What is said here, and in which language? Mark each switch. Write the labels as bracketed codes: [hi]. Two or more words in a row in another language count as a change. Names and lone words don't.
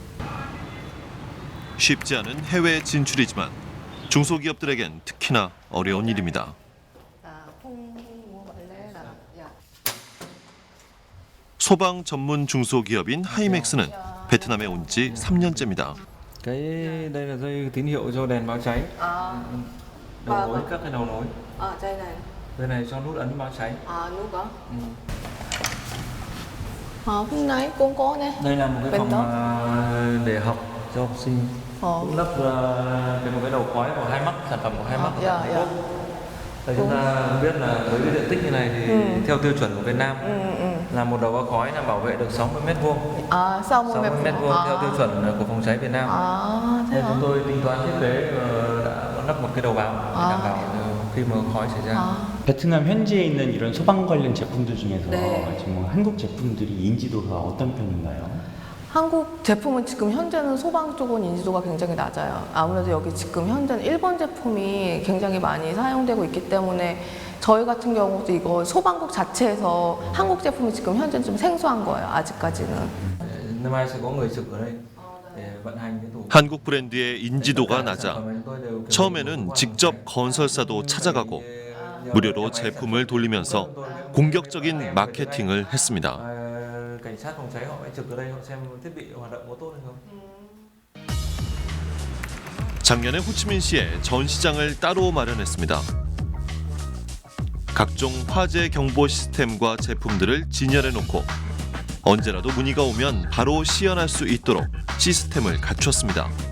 [ko] 쉽지 않은 해외 진출이지만 중소기업들에겐 특히나 어려운 일입니다. 소방 전문 중소기업인 하이맥스는 베트남에 온 지 3년째입니다. [vi] Đây là dây tín hiệu cho đèn báo cháy. Đầu nối các cái đầu nối. Dây này. Dây này cho nút ấn báo cháy. Nút hả? Hôm nay cũng có nè. Đây là một cái phòng để học cho học sinh. Cũng lắp một cái đầu khói của Hai Mắc, sản phẩm của Hai Mắc. Chúng ta biết là với cái diện tích như này thì theo tiêu chuẩn của Việt Nam là một đầu bao khói là bảo vệ được 60 mét vuông. 60 60 mét vuông theo tiêu chuẩn của phòng cháy Việt Nam. thế Nên hả? chúng tôi tính toán thiết kế đã lắp một cái đầu vào để đảm bảo khi mà khói xảy ra. [ko] 베트남 현지에 있는 이런 소방 관련 제품들 중에서 네. 지금 한국 제품들이 인지도가 어떤 편인가요? 한국 제품은 지금 현재는 소방 쪽은 인지도가 굉장히 낮아요. 아무래도 여기 지금 현재는 일본 제품이 굉장히 많이 사용되고 있기 때문에 저희 같은 경우도 이거 소방국 자체에서 한국 제품이 지금 현재는 좀 생소한 거예요. 아직까지는. [vi] Năm nay sẽ có người trực ở đây để vận hành cái tủ. [ko] 한국 브랜드의 인지도가 낮아 처음에는 직접 건설사도 찾아가고 무료로 제품을 돌리면서 공격적인 마케팅을 했습니다. [vi] Cảnh sát phòng cháy họ phải trực ở đây họ xem thiết bị hoạt động có tốt hay không. [ko] 작년에 호치민시에 전시장을 따로 마련했습니다. 각종 화재 경보 시스템과 제품들을 진열해놓고 언제라도 문의가 오면 바로 시연할 수 있도록 시스템을 갖췄습니다.